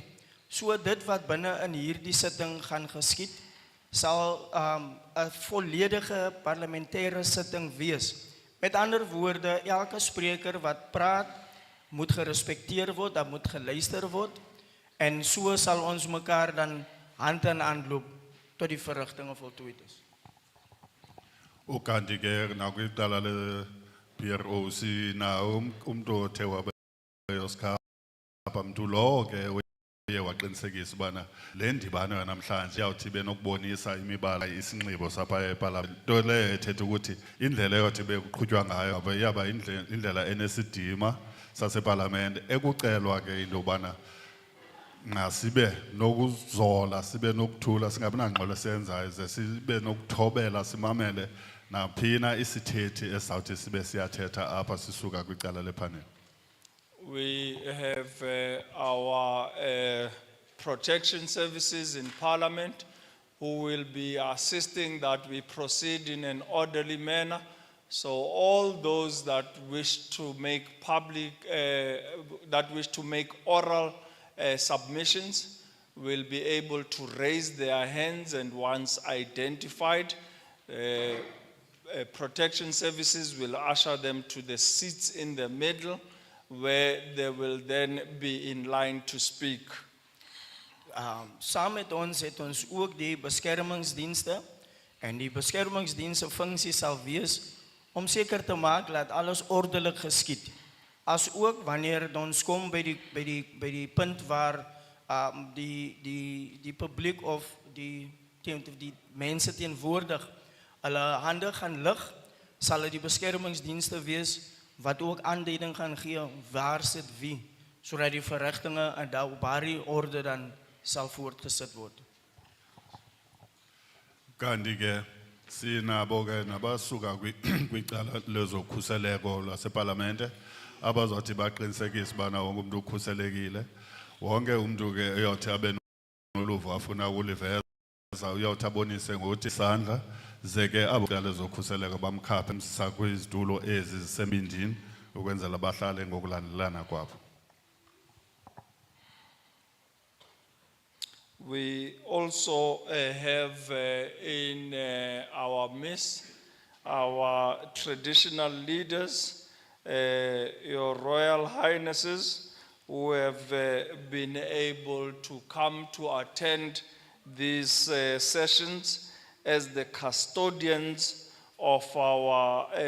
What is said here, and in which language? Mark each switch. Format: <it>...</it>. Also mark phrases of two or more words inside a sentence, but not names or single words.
<af>So dit wat binne in hierdie sitting gaan geskied, sal 'n volledige parlementêre sitting wees. Met ander woorde, elke spreker wat praat, moet gerespekteer word, dat moet geluister word, en so sal ons mekaar dan hand in hand loop tot die verrigtinge voltooid is.</af> <xh>Ukanti ke nakwicala le-PROC na umntu othe wabeyosikapa mntu lowo ke uye waqinisekisa ubana le ndibano yanamhlanje iyawuthi ibe nokubonisa imibala isinxibo sapha epalamente. Nto leyo ethetha ukuthi indlela eyothi bekuqhutywa ngayo iyaba indlela enesidima sasepalamente, ekucelwa ke into yobana sibe nokuzola, sibe nokuthula, singabi nangxolo esenzayo, ze sibe nokuthobela, simamele naphina isithethi esawuthi sibe siyathetha apha sisuka kwicala lepanel.</xh> <en>We have our protection services in Parliament who will be assisting that we proceed in an orderly manner. So all those that wish to make oral submissions will be able to raise their hands, and once identified, protection services will usher them to the seats in the middle where they will then be in line to speak.</en> <af>Saam met ons het ons ook die beskermingsdienste en die beskermingsdienste funksie sal wees om seker te maak dat alles ordelik geskied. As ook wanneer ons kom by die punt waar die publiek of die mense teenwoordig hulle hande gaan lig, sal dit die beskermingsdienste wees wat ook aanduiding gaan gee waar sit wie, sodat die verrigtinge en op daardie orde dan sal voortgesit word.</af> <xh>Kanti ke sinabo ke nabasuka kwicala lezokhuseleko laseParlamente abazothi baqinisekise bana wonke umuntu ukhuselekile, wonke umuntu ke uyothi abe noluvo afuna ukuliveza uyothi abonise ngokuthi isandla zeke abo cala lezokhuseleko bamkhaphe emsisa kwizitulo ezi zisembindini ukwenzela bahlale ngokulandelana kwabo.</xh> <en>We also have in our midst our traditional leaders, your Royal Highnesses, who have been able to come to attend these sessions as the custodians of our</en>